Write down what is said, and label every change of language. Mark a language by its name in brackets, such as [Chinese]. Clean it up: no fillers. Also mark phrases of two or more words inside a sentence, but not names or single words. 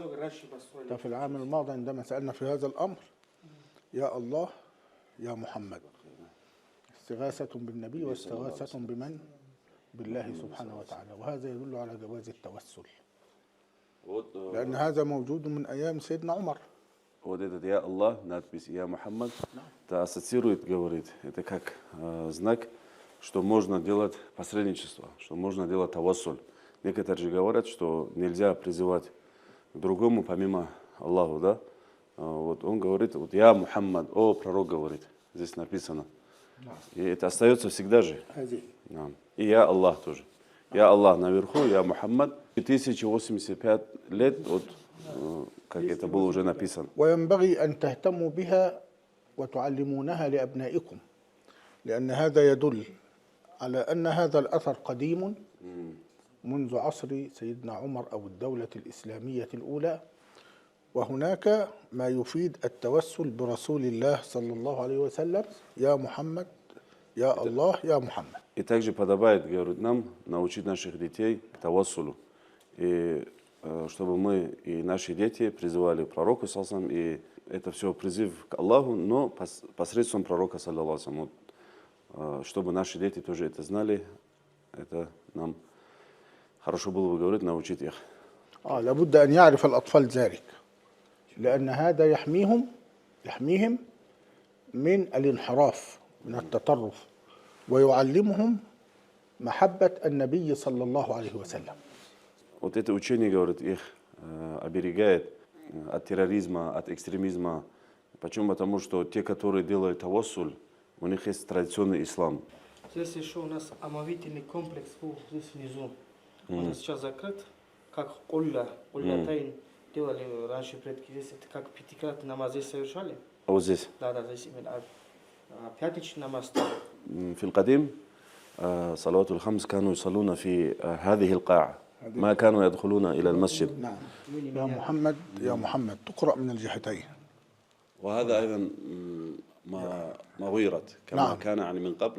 [Arabic] في العام الماضي عندما سألنا في هذا الأمر يا الله يا محمد استغاثة بالنبي واستغاثة بمن؟ بالله سبحانه وتعالى، وهذا يدل على جواز التوسل لأن هذا موجود من أيام سيدنا عمر. [Russian] Вот этот [Arabic] «يا الله», [Russian] надпись [Arabic] «يا محمد», [Russian] это ассоциирует, говорит, это как знак, что можно делать посредничество, что можно делать тавассуль. Некоторые же говорят, что нельзя призывать к другому помимо Аллаху, да? Вот он говорит, вот [Arabic] «يا محمد», [Russian] о, пророк говорит, здесь написано. И это остается всегда же. И [Arabic] «يا الله» [Russian] тоже. [Arabic] «يا الله» [Russian] наверху, [Arabic] «يا محمد». [Russian] 1085 лет от как это было уже написано. [Arabic] وينبغي أن تهتموا بها وتعلمونها لأبنائكم لأن هذا يدل على أن هذا الأثر قديم منذ عصر سيدنا عمر أو الدولة الإسلامية الأولى، وهناك ما يفيد التوسل برسول الله صلى الله عليه وسلم يا محمد يا الله يا محمد. [Russian] И также подобает, говорит, нам научить наших детей к тавассулу. И чтобы мы и наши дети призывали к пророку, саллаллаху, и это все призыв к Аллаху, но посредством пророка, саллаллаху, чтобы наши дети тоже это знали, это нам хорошо было бы, говорить, научить их. [Arabic] لابد أن يعرف الأطفال ذلك لأن هذا يحميهم من الانحراف من التطرف ويعلمهم محبة النبي صلى الله عليه وسلم. [Russian] Вот это учение, говорит, их оберегает от терроризма, от экстремизма. Почему? Потому что те, которые делают тавассуль, у них есть традиционный ислам. Здесь еще у нас омовительный комплекс здесь внизу. Он сейчас закрыт, как Уллятайн делали раньше предки. Здесь это как пятикратный намаз здесь совершали. А вот здесь? Да, здесь именно пятничный намаз. [Arabic] في القديم صلوات الخمس كانوا يصلون في هذه القاعة ما كانوا يدخلون إلى المسجد. نعم. يا محمد يا محمد تقرأ من الجهتين. وهذا أيضا ما غيرت كما نعم. كان يعني من قبل.